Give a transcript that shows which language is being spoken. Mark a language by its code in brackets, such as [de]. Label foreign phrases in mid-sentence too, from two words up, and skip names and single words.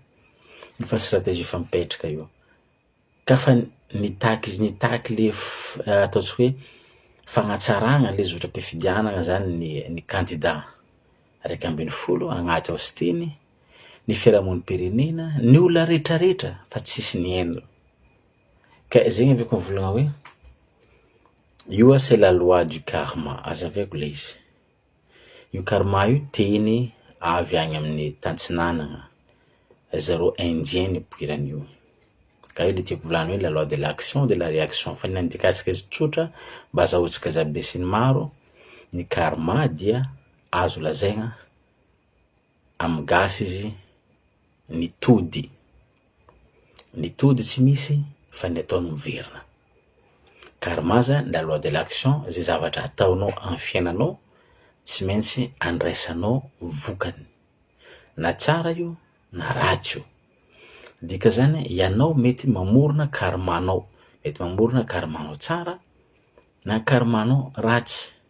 [mg] Fa stratégie fampipetraka io. Ka fa nitaky le ataontsika hoe fagnatsaragna le zotram-pifidianana zany ny candidat raiky ambin'ny folo agnaty aostiny, ny fiarahamonim-pirenena, ny olona rehetrarehetra fa tsisy ny haino. Ka zegny aveko mivolagna hoe io [fr] c'est la loi du karma, [mg] azaveko le izy. Io karma io teny avy agny amin'ny tantsinanana zaro indien nipoiran'io. Ka io le tiako volany hoe [fr] la loi de l'action de la réaction. [mg] Fa nandikatsika izy tsotra mba azahoantsika jiaby sy ny maro, ny karma dia azo lazaigna amin'ny gasy izy ny tody. Ny tody tsy misy fa ny ataony miverina. Karma zany [fr] la loi de l'action, [mg] zay zavatra ataonao amin'ny fiainanao tsy maintsy andraisanao vokany, na tsara io na ratsy io. Dika zany ianao mety mamorona karmanao, mety mamorona karmanao tsara na karmanao ratsy.